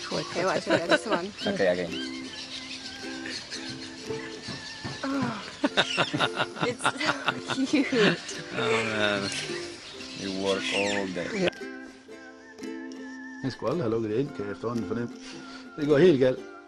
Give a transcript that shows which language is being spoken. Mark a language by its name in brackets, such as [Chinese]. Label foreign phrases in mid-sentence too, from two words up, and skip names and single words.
[English] Okay, watch, I got this one. Okay. Oh, it's so cute. Oh man, you work all day. [Danish] Jeg skulle aldrig have lukket det ind, kan jeg efterhånden fornemme. Det går helt galt.